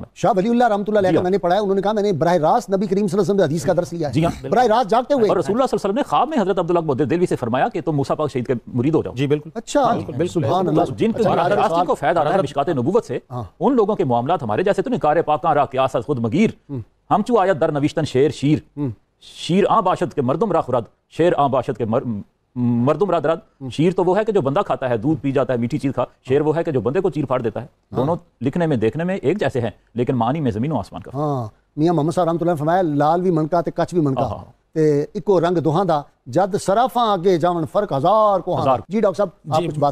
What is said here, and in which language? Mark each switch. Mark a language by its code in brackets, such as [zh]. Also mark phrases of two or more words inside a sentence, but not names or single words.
[ur] شاہ ولی اللہ [ar] رحمۃ اللہ علیہ [ur] کا میں نے پڑھا ہے، انہوں نے کہا میں نے براہ راست نبی کریم [ar] صلی اللہ علیہ وسلم [ur] سے حدیث کا درس لیا ہے، جی ہاں براہ راست جاگتے ہوئے، اور رسول اللہ [ar] صلی اللہ علیہ وسلم [ur] نے خواب میں حضرت عبداللہ محدث دہلوی سے فرمایا کہ تم موسیٰ پاک شہید کے مرید ہو جاؤ۔ جی بالکل، اچھا [ar] سبحان اللہ، [ur] جن کو فیض آ رہا ہے مشکات نبوت سے، ان لوگوں کے معاملات ہمارے جیسے تو نہیں، [fa] کار پاکاں را قیاس از خود مگیر، ہم چو آیت در نوشتن شیر شیر، شیر آن باشد کے مردم را خورد، شیر آن باشد کے مردم برادرات، [ur] شیر تو وہ ہے کہ جو بندہ کھاتا ہے، دودھ پی جاتا ہے، میٹھی چیز کھا، شیر وہ ہے کہ جو بندے کو چیر پھاڑ دیتا ہے. دونوں لکھنے میں دیکھنے میں ایک جیسے ہیں لیکن معنی میں زمین و آسمان کا. ہاں میاں محمد صاحب [ar] رحمۃ اللہ [ur] نے فرمایا [pa] لال بھی منکا تے کچ بھی منکا تے اکو رنگ دوہاں دا جد سرافاں آگے جاون فرق ہزار کو ہزار. [ur] جی ڈاکٹر صاحب آپ کچھ بات